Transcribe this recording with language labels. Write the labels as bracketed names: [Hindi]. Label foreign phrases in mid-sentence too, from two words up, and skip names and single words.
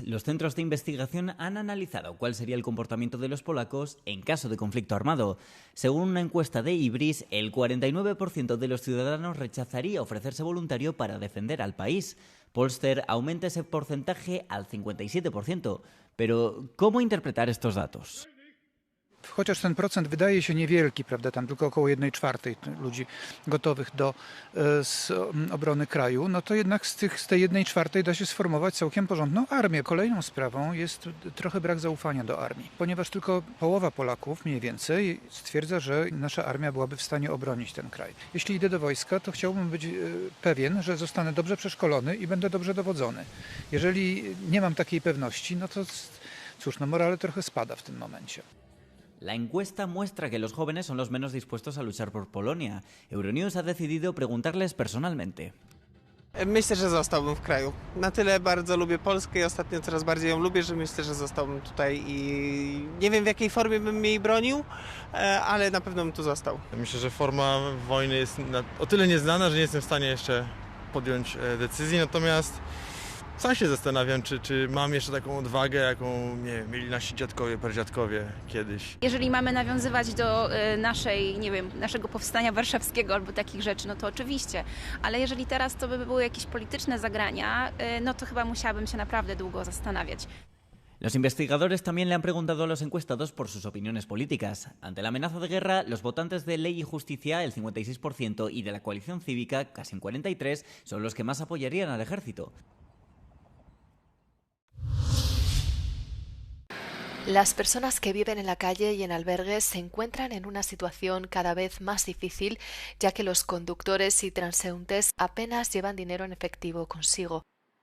[Spanish] Los centros de investigación han analizado cuál sería el comportamiento de los polacos en caso de conflicto armado. Según una encuesta de Ibris, el 49% de los ciudadanos rechazaría ofrecerse voluntario para defender al país. Polster aumenta ese porcentaje al 57%. Pero, ¿cómo interpretar estos datos? [Polish] Chociaż ten procent wydaje się niewielki, prawda, tam tylko około 1/4 ludzi gotowych do obrony kraju, no to jednak z tej 1/4 da się sformować całkiem porządną armię. Kolejną sprawą jest trochę brak zaufania do armii, ponieważ tylko połowa Polaków mniej więcej stwierdza, że nasza armia byłaby w stanie obronić ten kraj. Jeśli idę do wojska, to chciałbym być pewien, że zostanę dobrze przeszkolony i będę dobrze dowodzony. Jeżeli nie mam takiej pewności, no to cóż, no morale trochę spada w tym momencie. [Spanish] La encuesta muestra que los jóvenes son los menos dispuestos a luchar por Polonia. Euronews ha decidido preguntarles personalmente. [Polish] Myślę, że zostałbym w kraju. Na tyle bardzo lubię Polskę i ostatnio coraz bardziej ją lubię, że myślę, że zostałbym tutaj i nie wiem, w jakiej formie bym jej bronił, ale na pewno bym tu został. Myślę, że forma wojny jest o tyle nieznana, że nie jestem w stanie jeszcze podjąć decyzji, natomiast sam się zastanawiam, czy mam jeszcze taką odwagę, jaką mieli nasi dziadkowie, pradziadkowie kiedyś. Jeżeli mamy nawiązywać do naszego powstania warszawskiego albo takich rzeczy, no to oczywiście. Ale jeżeli teraz to by były jakieś polityczne zagrania, no to chyba musiałabym się naprawdę długo zastanawiać. [Spanish] Los investigadores también le han preguntado a los encuestados por sus opiniones políticas. Ante la amenaza de guerra, los votantes de Ley y Justicia, el 56%, y de la coalición cívica, casi un 43%, son los que más apoyarían al ejército. Las personas que viven en la calle y en albergues se encuentran en una situación cada vez más difícil, ya que los conductores y transeúntes apenas llevan dinero en efectivo consigo.